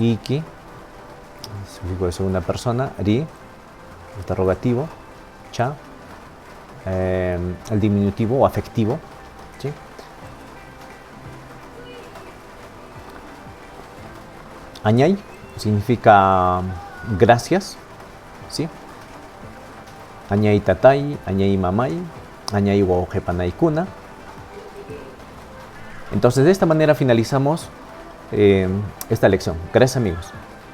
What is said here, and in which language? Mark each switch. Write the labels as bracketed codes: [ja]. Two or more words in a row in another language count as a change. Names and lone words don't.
[es] Iki, sufijo de segunda persona, ri, interrogativo, cha, el diminutivo o afectivo, ¿sí? Añay significa gracias, ¿sí? [qu] Añay tatay, añay mamay, añay waojepanay kuna. [es] Entonces de esta manera finalizamos esta lección. Gracias, amigos.